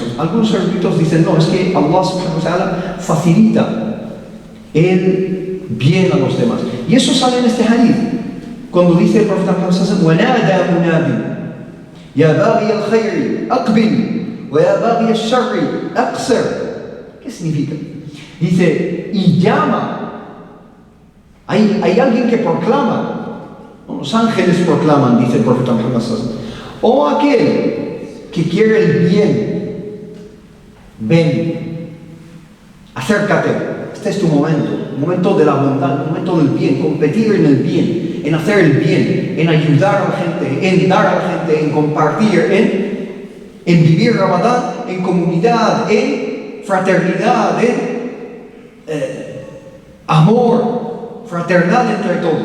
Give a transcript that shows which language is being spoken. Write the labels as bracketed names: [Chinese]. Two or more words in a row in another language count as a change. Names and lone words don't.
[Spanish] Algunos eruditos dicen, no, es que [Arabic] الله سبحانه وتعالى [Spanish] facilita el bien a los demás. Y eso sale en este hadith, cuando dice el profeta [Arabic] محمد صلى الله عليه وسلم ونادى منادٍ يا باغي الخير أقبل, وَيَا بَغِيَ الشَّرِّ أَقْصِرْ". [Spanish] ¿Qué significa? Dice, y llama. Hay alguien que proclama. Los ángeles proclaman, dice el profeta Muhammad [Arabic] صلى الله عليه وسلم: [Spanish] "Oh aquel que quiere el bien, ven, acércate. Este es tu momento de la bondad, momento del bien, competir en el bien, en hacer el bien, en ayudar a la gente, en dar a la gente, en compartir, en vivir Ramadán en comunidad, en fraternidad, en amor fraternal entre todos.